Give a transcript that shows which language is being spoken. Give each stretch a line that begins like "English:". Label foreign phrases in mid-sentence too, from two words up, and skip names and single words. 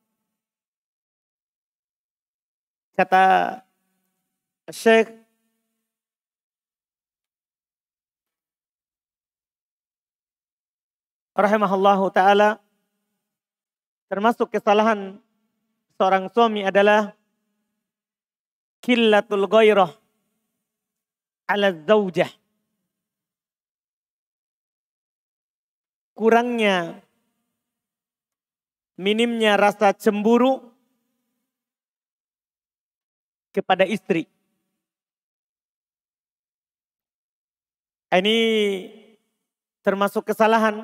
Indonesian: Kata Syekh
Arabic: رحمه الله تعالى,
Indonesian: termasuk kesalahan seorang suami adalah
Arabic: قلة الغيرة على الزوجة.
Indonesian: Kurangnya, minimnya rasa cemburu kepada istri. Ini termasuk kesalahan.